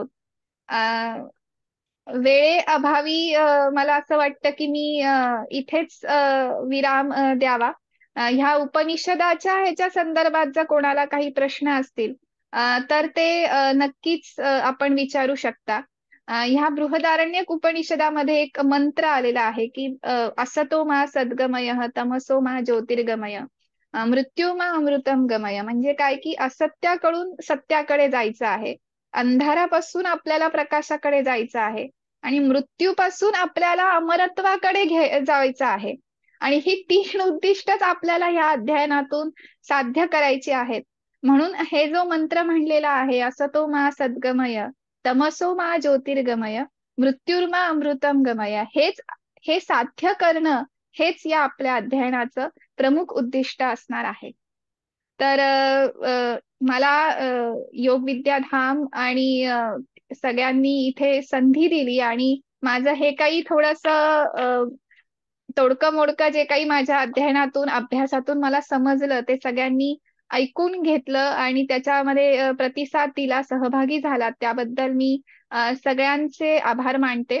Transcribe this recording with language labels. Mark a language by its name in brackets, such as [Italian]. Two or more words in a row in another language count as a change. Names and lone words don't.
[Marathi] अ, वेळेअभावी मला असं वाटतं की मी इथेच विराम द्यावा. ह्या उपनिषदाच्या ह्याच्या संदर्भात जर कोणाला काही प्रश्न असतील तर ते नक्कीच आपण विचारू शकता. ह्या बृहदारण्यक उपनिषदामध्ये एक मंत्र आलेला आहे की [Sanskrit] असतो मा सद्गमय तमसो मा ज्योतिर्गमय मृत्यू मा अमृतम गमय. [Marathi] म्हणजे काय की असत्याकडून सत्याकडे जायचं आहे, अंधारापासून आपल्याला प्रकाशाकडे जायचं आहे आणि मृत्यूपासून आपल्याला अमरत्वाकडे जायचं आहे. आणि ही 3 उद्दिष्टच आपल्याला ह्या अध्ययनातून साध्य करायची आहेत. म्हणून हे जो मंत्र म्हणलेला आहे, [Sanskrit] असतो मा सद्गमय तमसो मा ज्योतिर्गमय मृत्युर्मा अमृतम गमय, [Marathi] हे साध्य करणं हेच या आपल्या अध्ययनाचं प्रमुख उद्दिष्ट असणार आहे. तर मला योग विद्याधाम आणि सगळ्यांनी इथे संधी दिली आणि माझं हे काही थोडंसं तोडकं मोडकं जे काही माझ्या अध्ययनातून अभ्यासातून मला समजलं ते सगळ्यांनी ऐकून घेतलं आणि त्याच्यामध्ये प्रतिसाद दिला, सहभागी झालात, त्याबद्दल मी सगळ्यांचे आभार मानते.